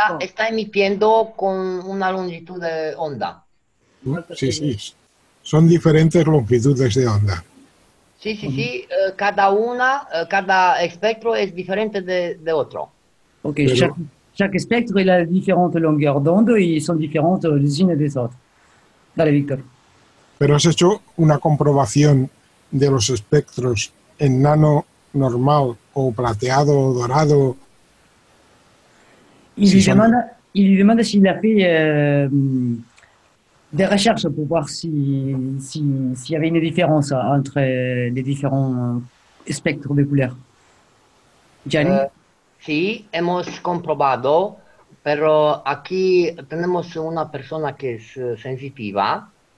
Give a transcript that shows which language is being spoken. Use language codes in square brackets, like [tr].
[es] Está emitiendo con una longitud de onda. Sí, sí. Son diferentes longitudes de onda. Sí, sí, sí. Cada espectro es diferente de otro. Ok, Pero- [fr] chaque spectre il a différentes longueurs d'onde et ils sont différentes les unes des autres. [es] Dale, Víctor. Pero has hecho una comprobación de los espectros en nano normal o plateado o dorado. [fr] Il Si lui sont- demande s'il a fait des recherches pour voir s'il y avait une différence entre les différents spectres de couleurs. Gianni? [es] Sí, hemos comprobado, pero aquí tenemos una persona que es sensitiva